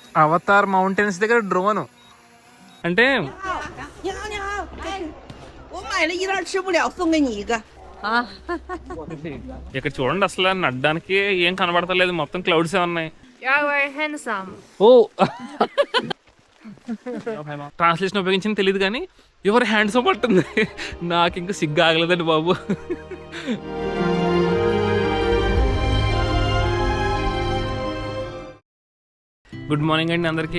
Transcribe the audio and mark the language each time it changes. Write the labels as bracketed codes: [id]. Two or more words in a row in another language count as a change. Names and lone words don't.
[te] అవతార్ మౌంటైన్స్ దగ్గర డ్రోన్ అంటే [zh] 你好，你好，我买了一袋吃不了，送给你一个。 [te] ఇక్కడ చూడండి అసలు నడ్డానికి ఏం కనబడతలేదు, మొత్తం క్లౌడ్స్ ఏ ఉన్నాయి. [en] You are very handsome. [te] ఓ ట్రాన్స్లేషన్ ఉపయోగించింది తెలియదు కానీ ఎవరు హ్యాండ్స్ పట్టుంది. నాకు ఇంకా సిగ్గు ఆగలేదండి బాబు. [en] good morning [te] అండి అందరికీ.